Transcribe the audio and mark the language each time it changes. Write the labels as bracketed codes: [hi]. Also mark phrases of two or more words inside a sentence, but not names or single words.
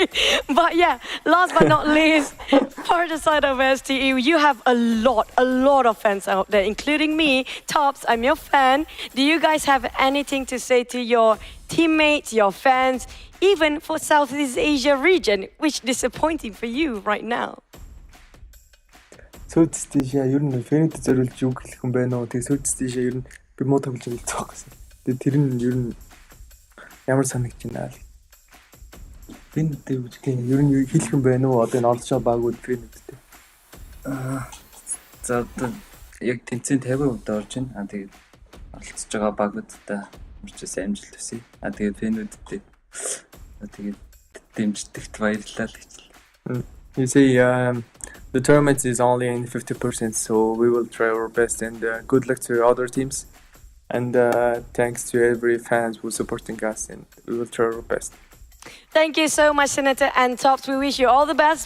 [en] But yeah, last but not least, for the side of STE, you have a lot of fans out there, including me. Tops, I'm your fan. Do you guys have anything to say to your teammates, your fans, even for Southeast Asia region, which is disappointing for you right now? [mn] Southeast Asia ер нь фэнэд зориулж юу хэлэх юм бэ нөө. Тэгээ Southeast Asia ер нь би муу тоглож байгаа гэсэн. Тэгээ тэр нь ер нь ямар санагдаж байна л. Фэнэд үгүй ер нь юу хэлэх юм бэ нөө. Одоо энэ олж байгаа багууд фэнэдтэй. За одоо яг тэнцэн 50% орж байна. Тэгээд олцож байгаа багуудтай урьдчилж амжилт хүсье. Тэгээд фэнүүдтэй тэгээд дэмждэгт баярлалаа гэж. [en] You say the tournament is only in 50%, so we will try our best, and good luck to other teams. And thanks to every fans who's supporting us, and we will try our best. Thank you so much, Senator and Tops. We wish you all the best.